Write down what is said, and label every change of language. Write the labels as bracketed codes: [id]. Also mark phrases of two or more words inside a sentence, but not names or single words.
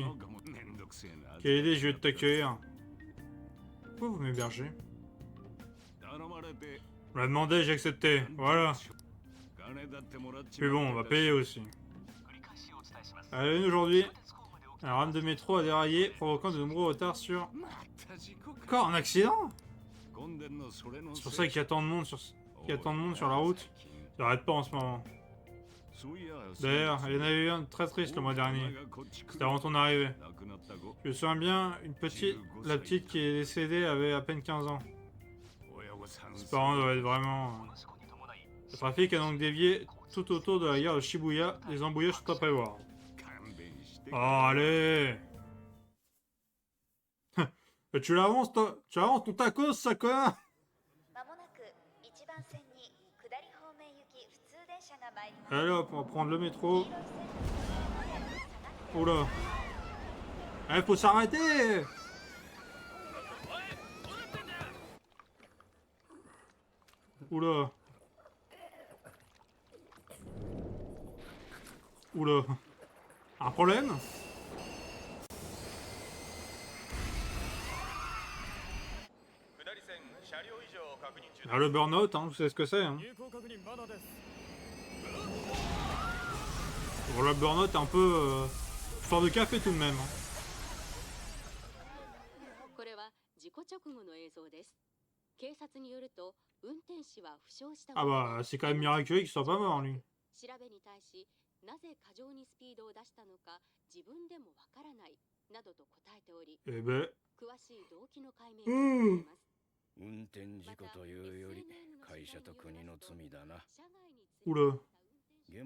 [fr] Quelle idée, je vais t'accueillir. Pourquoi vous m'hébergez? On m'a demandé, j'ai accepté. Voilà. Puis bon, on va payer aussi. À la une aujourd'hui, Un rame de métro a déraillé, provoquant de nombreux retards sur... [ja] また事故か [fr] Encore un accident? [ja] 混んでんのそれの [fr] C'est pour ça qu'il y a tant de monde sur, qu'il y a tant de monde sur la route. Ça arrête pas en ce moment. D'ailleurs, il y en avait eu un très triste le mois dernier. C'était avant ton arrivée. Je me souviens bien, la petite qui est décédée avait à peine 15 ans. Ses parents doivent être vraiment... Le trafic a donc dévié tout autour de la gare de Shibuya. Les embouteillages sont à prévoir. Oh, allez! Tu l'avances, toi? Tu avances ton tacos, ça, connard? [ja] まもなく1番線に下り方面行き普通電車が参ります。 [fr] Allez hop, on va prendre le métro. Oh là. Eh, faut s'arrêter! Oula. Oula. Un problème? Ah, le burn-out, hein, vous savez ce que c'est. Hein. Bon, le burn-out est un peu fort de café tout de même. Hein. [ja] これは事故直後の映像です。警察によると運転手は負傷したも [fr] Ah [ja] のの [fr] bah, c'est quand même miraculeux qu'il soit pas mort, lui. [ja] 調べに対しなぜ過剰にスピードを出したのか自分でもわからないなどと答えており [fr] Eh ben... [ja] 詳しい動機の解明が進めます。運転事故というより会社と国の罪だな。車外に連 [fr] Oula. [ja] れて行った運転手